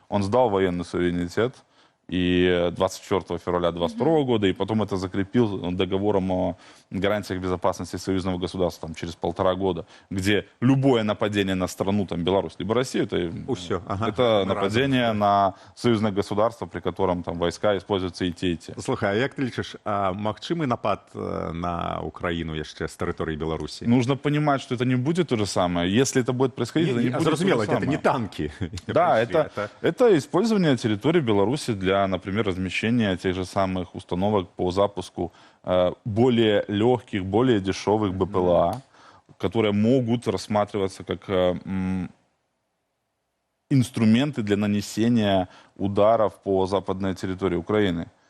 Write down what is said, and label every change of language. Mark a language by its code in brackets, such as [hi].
[ru] Он сдал военный суверенитет. И 24 февраля 2022 года, и потом это закрепил договором о гарантиях безопасности союзного государства там, через 1,5 года, где любое нападение на страну, там, Беларусь, либо Россию, это нападение на союзное государство, при котором там войска используются и те, и те. [be] Слухай, а як ты лічыш, а магчымы напад на Украину яшчэ з тэрыторыі Беларусі? [ru] Нужно понимать, что это не будет то же самое. Если это будет происходить, это не будет [be] Зразумела, [ru] то же это самое. не танки. Да, это использование территории Беларуси для, например, размещения тех же самых установок по запуску более легких, более дешевых БПЛА, которые могут рассматриваться как инструменты для нанесения ударов по западной территории Украины.